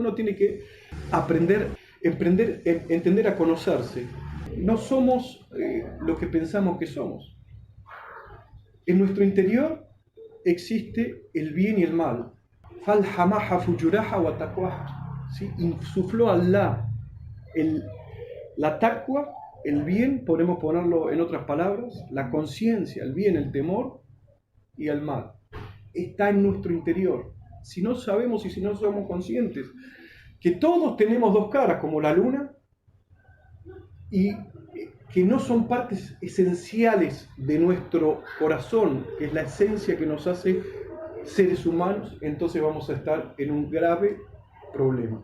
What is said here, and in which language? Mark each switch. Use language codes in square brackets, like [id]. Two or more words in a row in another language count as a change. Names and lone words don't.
[es] Uno tiene que entender a conocerse. No somos lo que pensamos que somos. En nuestro interior existe el bien y el mal. ¿Sí? Insufló Allah la taqwa, el bien, podemos ponerlo en otras palabras, la conciencia, el bien, el temor y el mal. Está en nuestro interior. Si no sabemos y si no somos conscientes que todos tenemos dos caras, como la luna, y que no son partes esenciales de nuestro corazón, que es la esencia que nos hace seres humanos, entonces vamos a estar en un grave problema.